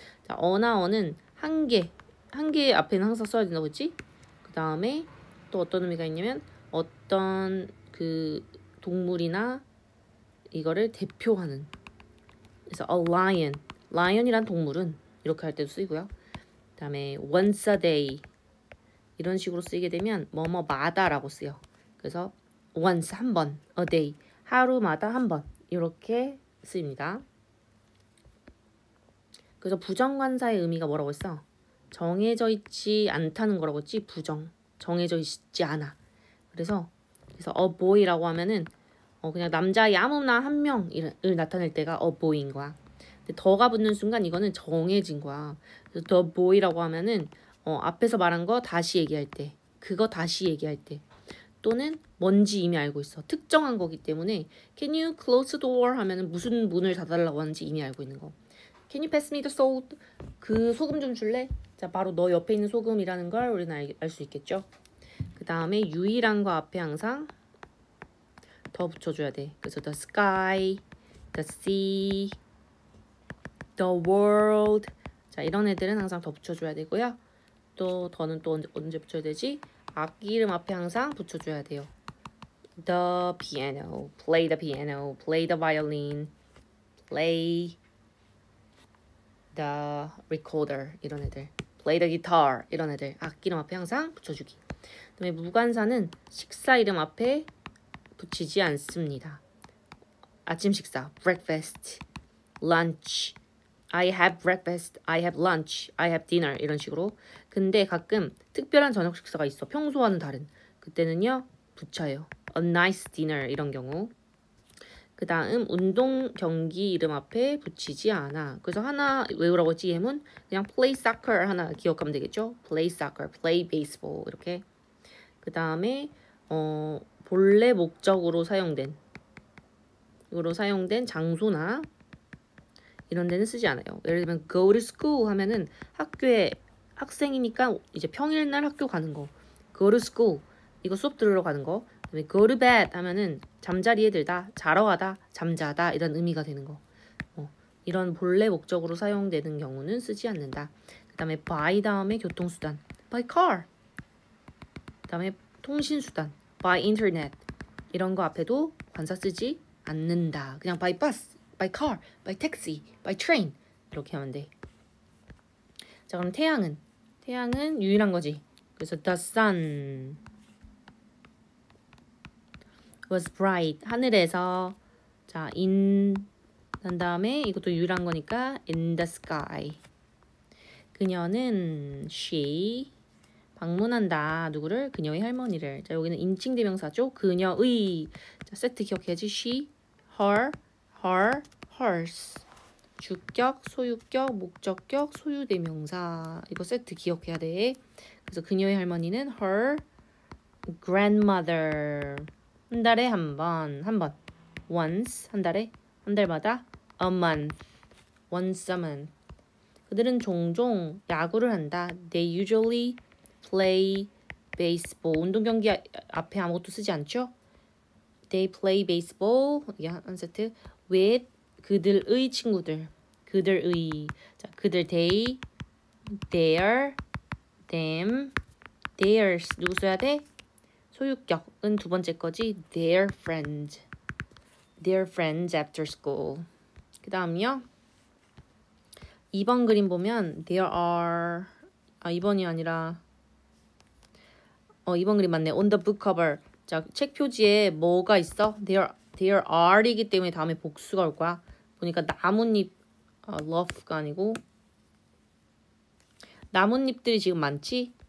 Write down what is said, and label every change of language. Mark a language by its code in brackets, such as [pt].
[ko] 자, 어나 언은 한 개 앞에는 항상 써야 된다고 했지? 그 다음에 또 어떤 의미가 있냐면 어떤 그 동물이나 이거를 대표하는. [en] 그래서 a lion. [ko] lion이란 동물은 이렇게 할 때도 쓰이고요. 그 다음에 [en] once a day. [ko] 이런 식으로 쓰이게 되면 뭐뭐마다라고 쓰여. 그래서 once 한 번, [en] a day [ko] 하루마다 한 번 이렇게 쓰입니다. 그래서 부정관사의 의미가 뭐라고 했어? 정해져 있지 않다는 거라고 했지. 부정, 정해져 있지 않아. 그래서 [en] a boy [ko] 라고 하면은 그냥 남자아이 아무나 한 명을 나타낼 때가 a boy인 거야. 근데 더가 붙는 순간 이거는 정해진 거야. 그래서 [en] the boy [ko] 라고 하면은 앞에서 말한 거 다시 얘기할 때, 그거 다시 얘기할 때, 또는 뭔지 이미 알고 있어. 특정한 거기 때문에 [en] can you close the door [ko] 하면은 무슨 문을 닫아달라고 하는지 이미 알고 있는 거. [en] Can you pass me the salt? [ko] 그 소금 좀 줄래? 자, 바로 너 옆에 있는 소금이라는 걸 우리는 알 수 있겠죠. 그 다음에 유일한 거 앞에 항상 더 붙여줘야 돼. [en] 그래서 the sky, the sea, the world. [ko] 자, 이런 애들은 항상 더 붙여줘야 되고요. 또 더는 또 언제 붙여야 되지? 악기 이름 앞에 항상 붙여줘야 돼요. [en] The piano, play the piano, play the violin, play the recorder [ko] 이런 애들, [en] play the guitar 이런 애들 악기 이름 앞에 항상 붙여주기. [ko] 그다음에 무관사는 식사 이름 앞에 붙이지 않습니다. 아침 식사, [en] breakfast, lunch, I have breakfast, I have lunch, I have dinner 이런 식으로. [ko] 근데 가끔 특별한 저녁 식사가 있어. 평소와는 다른. 그때는요 붙여요. [en] A nice dinner [ko] 이런 경우. 그 다음 운동 경기 이름 앞에 붙이지 않아. 그래서 하나 외우라고 했지 예문. 그냥 play soccer 하나 기억하면 되겠죠. [en] play soccer, play baseball [ko] 이렇게. 그 다음에 본래 목적으로 사용된 장소나 이런 데는 쓰지 않아요. 예를 들면 [en] go to school [ko] 하면은 학교에 학생이니까 이제 평일날 학교 가는 거. [en] go to school [ko] 이거 수업 들으러 가는 거. 그다음에 [en] go to bed [ko] 하면은 잠자리에 들다, 자러 가다, 잠자다 이런 의미가 되는 거. 이런 본래 목적으로 사용되는 경우는 쓰지 않는다. 그다음에 by 다음에 교통수단, [en] by car. [ko] 그다음에 통신수단, [en] by internet. [ko] 이런 거 앞에도 관사 쓰지 않는다. [en] 그냥 by bus, by car, by taxi, by train [ko] 이렇게 하면 돼. 자, 자, 그럼 태양은? 태양은 유일한 거지. [en] 그래서 the sun was bright. [ko] 하늘에서 자, in 난 다음에 이것도 유일한 거니까 [en] in the sky. [ko] 그녀는 she 방문한다. 누구를? 그녀의 할머니를. 자, 여기는 인칭 대명사죠. 그녀의. 자, 세트 기억해야지. [en] she, her, hers. [ko] 주격, 소유격, 목적격, 소유 대명사. 이거 세트 기억해야 돼. 그래서 그녀의 할머니는 her grandmother. 한 달에 한 번. once 한 달에 한 달마다 [en] a month. once a month. [ko] 그들은 종종 야구를 한다. [en] They usually play baseball. [ko] 운동 경기 앞에 아무것도 쓰지 않죠? [en] They play baseball. [ko] 이게 한 세트. with 그들의 친구들. 그들의. [en] 자, 그들 they, their, them, theirs. [ko] 누구 써야 돼? 소유격은 두 번째 거지. [en] Their friends. Their friends after school. [ko] 그 다음이요. 2번 그림 보면 there are 2번이 아니라 2번 그림 맞네. [en] on the book cover. [ko] 자, 책 표지에 뭐가 있어? there are이기 때문에 다음에 복수가 올 거야. 보니까 나뭇잎 love가 아니고 나뭇잎들이 지금 많지?